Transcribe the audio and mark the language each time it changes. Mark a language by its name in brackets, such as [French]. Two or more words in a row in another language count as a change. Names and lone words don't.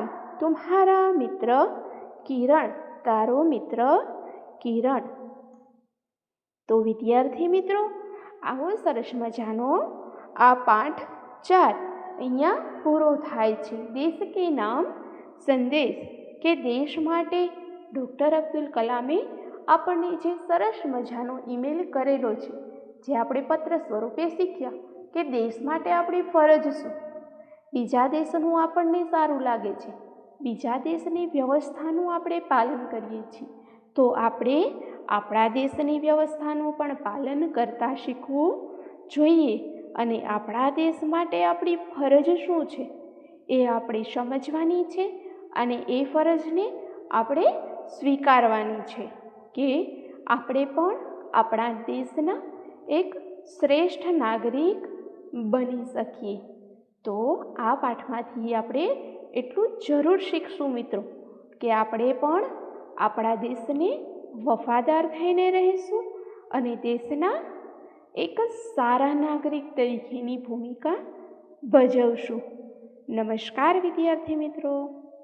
[Hindi] तुम्हारा मित्र किरण, [Gujarati] તારો મિત્ર કિરણ। તો વિદ્યાર્થી મિત્રો આવો સરસ મજાનો આ પાઠ 4 અહીંયા પૂરો થાય છે। [Hindi] देश के नाम संदेश [Gujarati] કે દેશ માટે ડૉક્ટર અબ્દુલ કલામે આપણે જે સરસ મજાનો ઈમેલ કરેલો છે, જે આપણે પત્ર સ્વરૂપે શીખ્યા કે દેશ માટે આપણી ફરજ શું। બીજા દેશનું આપણને સારું લાગે છે, બીજા દેશની વ્યવસ્થાનું આપણે પાલન કરીએ છીએ, તો આપણે આપણા દેશની વ્યવસ્થાનું પણ પાલન કરતા શીખવું જોઈએ અને આપણા દેશ માટે આપણી ફરજ શું છે એ આપણે સમજવાની છે અને એ ફરજને આપણે સ્વીકારવાની છે કે આપણે પણ આપણા દેશના એક શ્રેષ્ઠ નાગરિક બની શકીએ। તો આ પાઠમાંથી આપણે એટલું જરૂર શીખશું મિત્રો કે આપણે પણ આપણા દેશને વફાદાર થઈને રહીશું અને દેશના એક સારા નાગરિક તરીકેની ભૂમિકા ભજવશું. નમસ્કાર વિદ્યાર્થી મિત્રો.